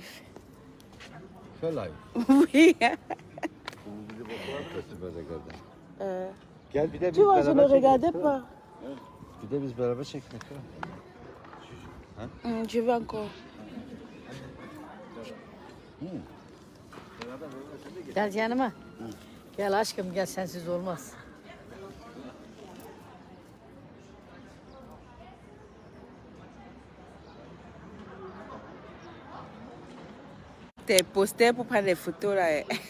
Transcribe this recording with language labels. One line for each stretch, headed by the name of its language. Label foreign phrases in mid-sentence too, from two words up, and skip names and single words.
French: Tu es live. Oui.
Turkish: Gel bir de
French: Tu vois, je ne regardais pas.
Turkish: Bir de biz beraber çekmek ha.
French: Je veux encore.
Turkish: Gel yanıma. Gel aşkım gel sensiz olmaz.
French: Tes posters pour prendre des photos là.